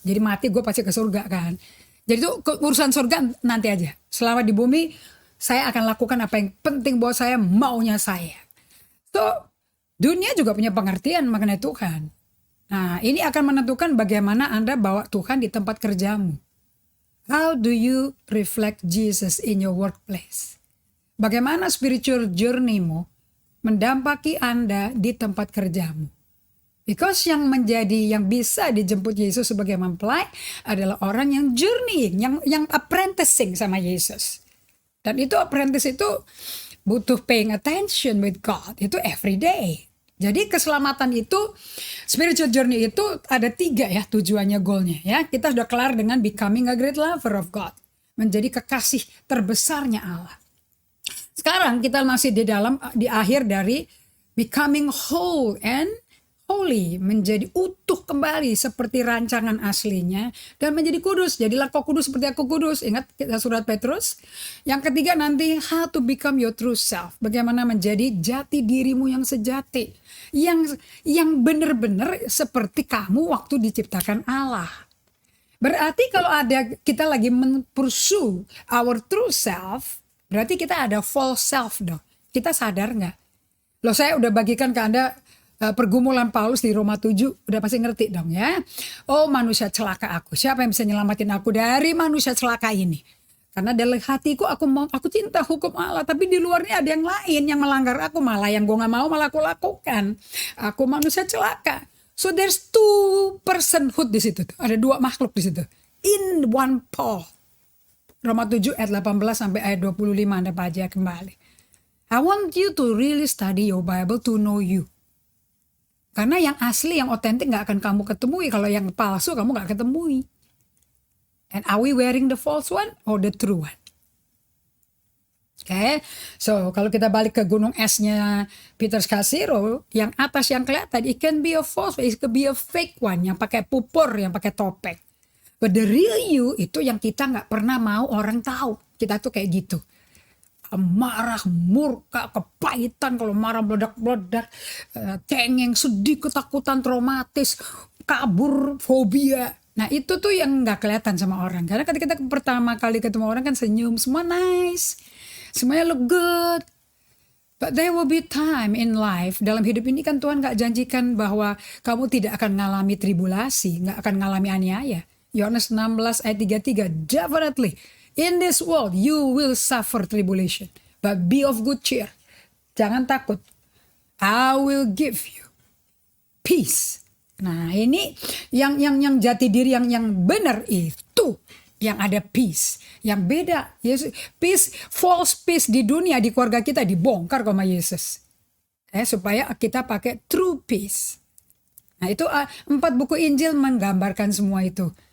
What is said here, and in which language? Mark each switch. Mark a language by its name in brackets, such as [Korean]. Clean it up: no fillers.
[Indonesian] Jadi mati gue pasti ke surga kan. Jadi itu urusan surga nanti aja. Selama di bumi, saya akan lakukan apa yang penting buat saya, maunya saya. So, Dunia juga punya pengertian mengenai Tuhan. Nah, ini akan menentukan bagaimana Anda bawa Tuhan di tempat kerjamu. [English] How do you reflect Jesus in your workplace? [Indonesian] Bagaimana spiritual journey-mu mendampaki Anda di tempat kerjamu? Because yang bisa dijemput Yesus sebagai mempelai adalah orang yang journeying, yang apprenticing sama Yesus. Dan itu [English] apprentice [Indonesian] itu butuh [English] paying attention with God, itu every day. [Indonesian] Jadi keselamatan itu, spiritual journey itu ada 3 ya tujuannya, goalnya ya. Kita sudah kelar dengan [English] becoming a great lover of God. [Indonesian] Menjadi kekasih terbesarnya Allah. Sekarang kita masih di akhir dari [English] becoming whole and holy, [Indonesian] menjadi utuh kembali seperti rancangan aslinya dan menjadi kudus. Jadilah kau kudus seperti aku kudus. Ingat kita surat Petrus. Yang ketiga nanti [English] how to become your true self. [Indonesian] Bagaimana menjadi jati dirimu yang sejati. Yang benar-benar seperti kamu waktu diciptakan Allah. Berarti kalau kita lagi [English] pursue our true self, [Indonesian] berarti kita ada false self dong. Kita sadar nggak? Loh, saya udah bagikan ke Anda pergumulan Paulus di Roma 7, udah pasti ngerti dong ya. Oh, manusia celaka aku. Siapa yang bisa nyelamatin aku dari manusia celaka ini? Karena dalam hatiku aku cinta hukum Allah, tapi di luarnya ada yang lain yang melanggar aku, malah yang gue nggak mau malah aku lakukan. Aku manusia celaka. [English] So there's 2 personhood [Indonesian] di situ. Ada 2 makhluk di situ. [English] In one Paul. [Indonesian] Roma 7 ayat 18 sampai ayat 25 Anda baca kembali. [English] I want you to really study your Bible to know you. [Indonesian] Karena yang asli, yang otentik gak akan kamu ketemui. Kalau yang palsu kamu gak ketemui. [English] And are we wearing the false one or the true one? [Indonesian] Okay. So kalau kita balik ke gunung esnya Peter Scazzero, yang atas yang kelihatan, [English] it can be a false, it can be a fake one. [Indonesian] Yang pakai pupur, yang pakai topeng. [English] But the real you [Indonesian] itu yang kita gak pernah mau orang tahu. Kita tuh kayak gitu. Marah, murka, kepahitan, kalau marah meledak-meledak, cengeng, sedih, ketakutan, traumatis, kabur, fobia. Nah itu tuh yang gak kelihatan sama orang. Karena ketika kita pertama kali ketemu orang kan senyum, semua nice, semuanya [English] look good. But there will be time in life, [Indonesian] dalam hidup ini kan Tuhan gak janjikan bahwa kamu tidak akan mengalami tribulasi, gak akan mengalami aniaya. [English] Yohanes 16 ayat 33, definitely. In this world you will suffer tribulation, but be of good cheer. [Indonesian] Jangan takut. [English] I will give you peace. [Indonesian] Nah, ini yang jati diri yang benar itu yang ada peace. Yang beda, Yesus peace, false peace di dunia, di keluarga kita dibongkar sama Yesus. Supaya kita pakai true peace. Nah, itu 4 buku Injil menggambarkan semua itu.